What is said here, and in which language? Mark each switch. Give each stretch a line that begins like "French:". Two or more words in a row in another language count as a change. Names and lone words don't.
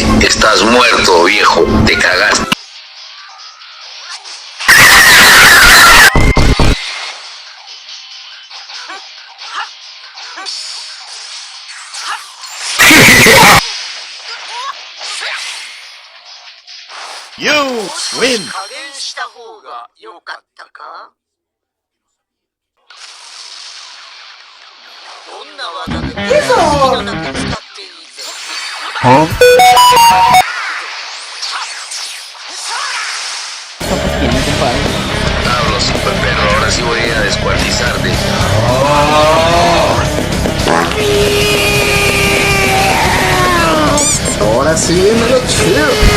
Spanish: Estás muerto, viejo. Te cagaste.
English: You win!
Japanese: 加減した方が良かったか。どんな技でも好きなだけ使っていいぜ。
Spanish: Hablo, super perro, ahora sí voy a descuartizarte. Ahora sí viene lo chido.